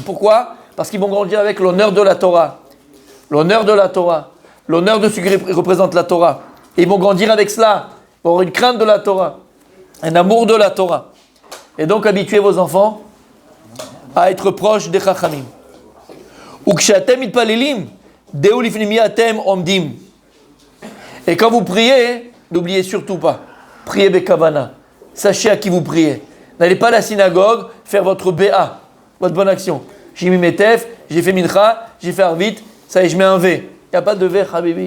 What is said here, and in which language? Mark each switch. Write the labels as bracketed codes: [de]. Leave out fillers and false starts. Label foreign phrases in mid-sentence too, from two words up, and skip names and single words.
[fr] Pourquoi ? Parce qu'ils vont grandir avec l'honneur de la Torah. L'honneur de ce qui représente la Torah. Et ils vont grandir avec cela. Ils vont avoir une crainte de la Torah, un amour de la Torah. Et donc habituez vos enfants à être proches des chachamim. [he] וכשאתם מתפללים דעו לפני אתם עומדים. [fr] Et quand vous priez, n'oubliez surtout pas, priez bekavana. Sachez à qui vous priez. N'allez pas à la synagogue faire votre BA, votre bonne action. J'ai mis mes tefs, j'ai fait mincha, j'ai fait arvit, ça y est, je mets un V. Il n'y a pas de V, habibi.